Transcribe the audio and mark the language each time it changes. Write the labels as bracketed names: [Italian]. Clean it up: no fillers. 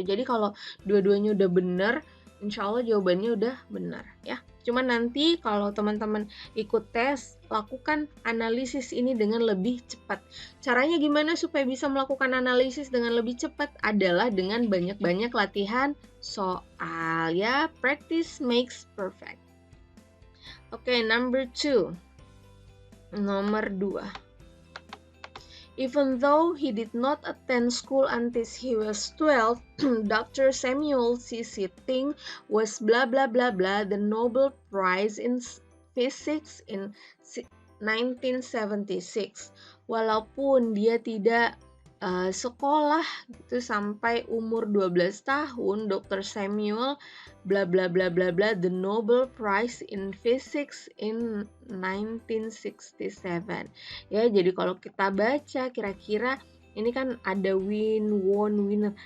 [Indonesian] Jadi kalau dua-duanya udah benar, insya Allah jawabannya udah benar ya. Cuman nanti kalau teman-teman ikut tes, lakukan analisis ini dengan lebih cepat. Caranya gimana supaya bisa melakukan analisis dengan lebih cepat? Adalah dengan banyak-banyak latihan soal ya. [English] Practice makes perfect. Oke, number 2. [Indonesian] Nomor 2. [English] Even though he did not attend school until he was 12, Dr. Samuel C.C. Ting was blah blah blah blah the Nobel Prize in Physics in 1976. [Indonesian] Walaupun dia tidak sekolah gitu sampai umur 12 tahun, Dr. [English] Samuel bla bla bla bla bla the Nobel Prize in Physics in 1967. [Indonesian] Ya, jadi kalau kita baca kira-kira ini kan ada [English] win, won, winner.